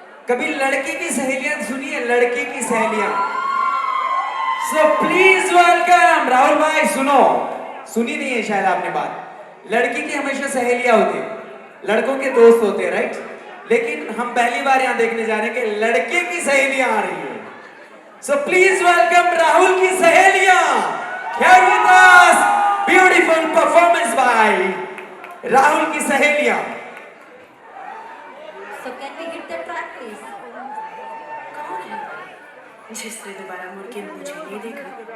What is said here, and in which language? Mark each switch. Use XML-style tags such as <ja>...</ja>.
<hi>कभी लड़की की सहेलियां सुनी है? लड़की की सहेलियां।</hi> <en>so please welcome</en> <hi>राहुल भाई। सुनी नहीं है शायद आपने बात। लड़की की हमेशा सहेलियां होती है, लड़कों के दोस्त होते हैं, राइट? लेकिन हम पहली बार यहां देखने जा रहे हैं कि लड़के की सहेलियां आ रही है।</hi> <en>so please welcome</en> <hi>राहुल की सहेलियां।</hi> <en>Here with us, beautiful performance by</en> <hi>Rahul की सहेलियां।</hi> <en>So can we hit the track please?</en> <hi>कौन है जिसने दोबारा मुड़ के मुझे नहीं देखा?</hi>